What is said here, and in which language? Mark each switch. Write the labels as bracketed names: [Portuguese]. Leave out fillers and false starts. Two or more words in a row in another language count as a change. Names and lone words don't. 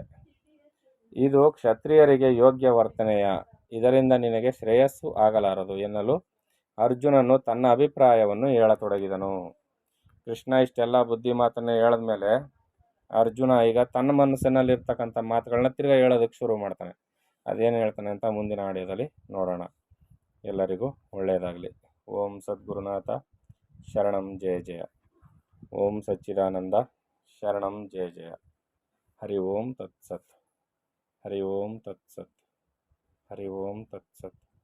[Kannada] ಇದು ಕ್ಷತ್ರಿಯರಿಗೆ ಯೋಗ್ಯ ವರ್ತನೆಯ, ಇದರಿಂದ ನಿನಗೆ ಶ್ರೇಯಸ್ಸು ಆಗಲಾರದು ಎನ್ನಲು ಅರ್ಜುನನು ತನ್ನ ಅಭಿಪ್ರಾಯವನ್ನು ಹೇಳತೊಡಗಿದನು. ಕೃಷ್ಣ ಇಷ್ಟೆಲ್ಲ ಬುದ್ಧಿ ಮಾತನ್ನು ಹೇಳಿದ್ಮೇಲೆ ಅರ್ಜುನ ಈಗ ತನ್ನ ಮನಸ್ಸಿನಲ್ಲಿರ್ತಕ್ಕಂಥ ಮಾತುಗಳನ್ನ ತಿರ್ಗಾ ಹೇಳೋದಕ್ಕೆ ಶುರು ಮಾಡ್ತಾನೆ. ಅದೇನು ಹೇಳ್ತಾನೆ ಅಂತ ಮುಂದಿನ ಆಡಿಯೋದಲ್ಲಿ ನೋಡೋಣ. ಎಲ್ಲರಿಗೂ ಒಳ್ಳೆಯದಾಗಲಿ. [Sanskrit] ಓಂ ಸದ್ಗುರುನಾಥ ಶರಣಂ ಜಯ ಜಯ. ಓಂ ಸಚ್ಚಿದಾನಂದ ಶರಣಂ ಜಯ ಜಯ. ಹರಿ ಓಂ ತತ್ಸತ್. ಹರಿ ಓಂ ತತ್ಸತ್. ಹರಿ ಓಂ ತತ್ಸತ್.